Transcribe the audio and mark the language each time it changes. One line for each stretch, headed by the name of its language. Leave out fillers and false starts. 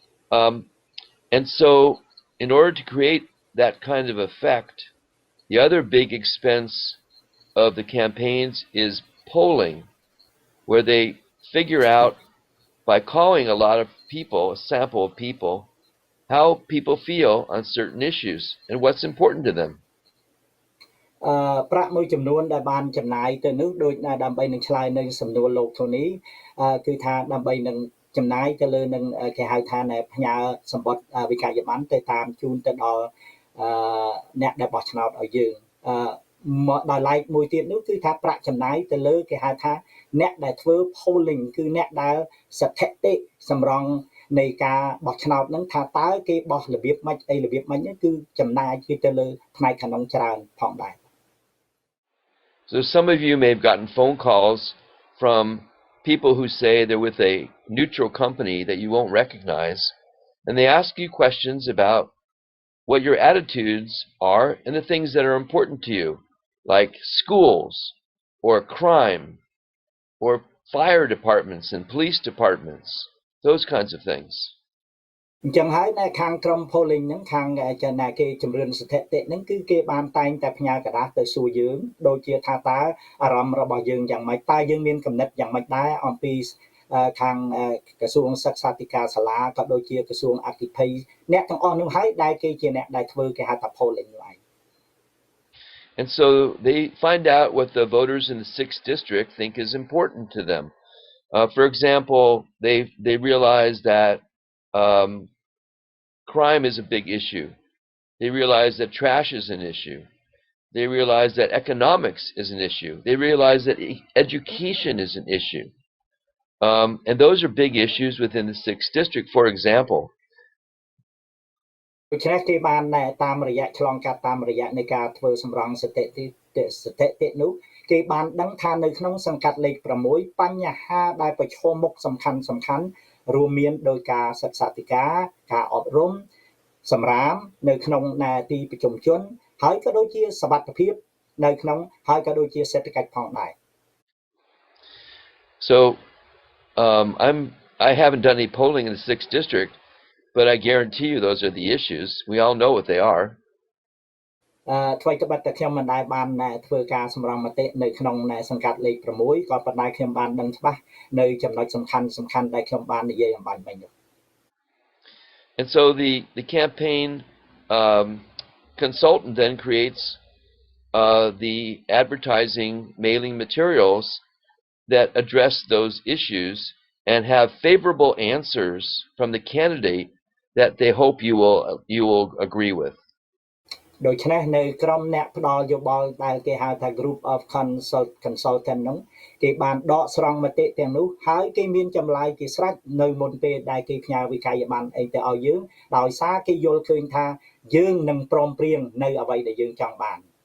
English: And so in order to create that kind of effect, the other big expense of the campaigns is polling, where they figure out by calling a lot of people, a sample of people, how people feel on certain issues and what's important to them.
Khmer: ប្រាក់មួយចំនួនដែលបានចំណាយទៅនោះដូចដើម្បីនឹងឆ្លើយនៅសំណួរលោកធូនីគឺថាដើម្បីនឹងចំណាយទៅលើនឹងគេហៅថាផ្ញើសម្បត្តិវិក័យប័ណ្ណទៅតាមជូនទៅដល់អ្នកដែលបោះឆ្នោតឲ្យយើងដោយឡែកមួយទៀតនោះគឺថាប្រាក់ចំណាយទៅលើគេហៅថាអ្នកដែលធ្វើ polling គឺអ្នកដែលស្ថិតិសម្រង់នៃការបោះឆ្នោតហ្នឹងថាតើគេបោះរបៀបម៉េចអីរបៀបម៉េចហ្នឹងគឺចំណាយទៅលើផ្នែកខាងក្នុងច្រើនផងដែរ
English: So some of you may have gotten phone calls from people who say they're with a neutral company that you won't recognize, and they ask you questions about what your attitudes are and the things that are important to you, like schools or crime or fire departments and police departments, those kinds of things.
Khmer: អញ្ចឹងហើយនៅខាងក្រុម polling ហ្នឹងខាងគេជំរឿនស្ថិតិហ្នឹងគឺគេបានតែងតែផ្ញើกระดาษទៅសួរយើងដូចជាថាតើអារម្មណ៍របស់យើងយ៉ាងម៉េចតើយើងមានកំណត់យ៉ាងម៉េចដែរអំពីខាងក្រសួងសិក្សាធិការសាលាក៏ដូចជាក្រសួងអធិភ័យអ្នកទាំងអស់នោះហើយដែលគេជាអ្នកដែលធ្វើគេហៅថា polling ហ្នឹង
English: And so they find out what the voters in the 6th district think is important to them. For example, they realize that crime is a big issue. They realize that trash is an issue. They realize that economics is an issue. They realize that education is an issue. And those are big issues within the 6th district. For example,
Khmer: ដូច្នេះគេបានតាមរយៈឆ្លងកាត់តាមរយៈនៃការធ្វើសម្រង់ស្ថិតិនោះគេបានដឹងថានៅក្នុងសង្កាត់លេខ6បញ្ហាដែលប្រឈមមុខសំខាន់រួមមានដោយការសិក្សាធិការការអប់រំសម្រាមនៅក្នុងទីប្រជុំជនហើយក៏ដូចជាសុវត្ថិភាពនៅក្នុងហើយក៏ដូចជាសេដ្ឋកិច្ចផងដែរ
English: So I haven't done any polling in the 6th district, but I guarantee you those are the issues. We all know what they are.
Khmer: ថ្មីត្បិតតែខ្ញុំមិនដែលបានធ្វើការសម្រង់មតិនៅក្នុងសង្កាត់លេខ6ក៏ប៉ុន្តែខ្ញុំបានដឹងច្បាស់នៅចំណុចសំខាន់ដែលខ្ញុំបាននិយាយអំបញ្ញមិញនោះ
English: And so the campaign consultant then creates the advertising mailing materials that address those issues and have favorable answers from the candidate that they hope you will agree with.
Khmer: ដូច្នេះនៅក្រុមអ្នកផ្ដល់យោបល់ដែលគេហៅថា
English: group of consultant
Khmer: នោះគេបានដកស្រង់មតិទាំងនោះហើយគេមានចម្លើយជាស្រេចនៅមុនពេលដែលគេផ្ញើវិក័យប័ណ្ណអីទៅឲ្យយើងដោយសារគេយល់ឃើញថាយើងនឹងព្រមព្រៀងនៅអ្វីដែលយើងចង់បាន